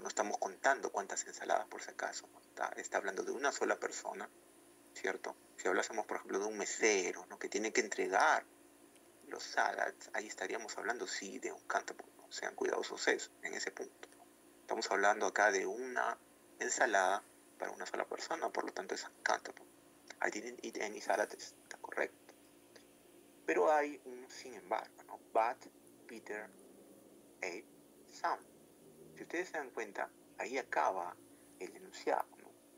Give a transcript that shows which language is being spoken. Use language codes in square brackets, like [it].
[es] No estamos contando cuántas ensaladas por si acaso, ¿no? Está hablando de una sola persona, ¿cierto? Si hablásemos por ejemplo de un mesero, ¿no? Que tiene que entregar los salads, ahí estaríamos hablando sí de un countable, ¿no? Sean cuidadosos en ese punto, ¿no? Estamos hablando acá de una ensalada para una sola persona, por lo tanto es uncountable. [en] I didn't eat any salad, está correcto. [es] Pero hay un sin embargo, ¿no? But Peter ate some. Si ustedes se dan cuenta, ahí acaba el enunciado, ¿no?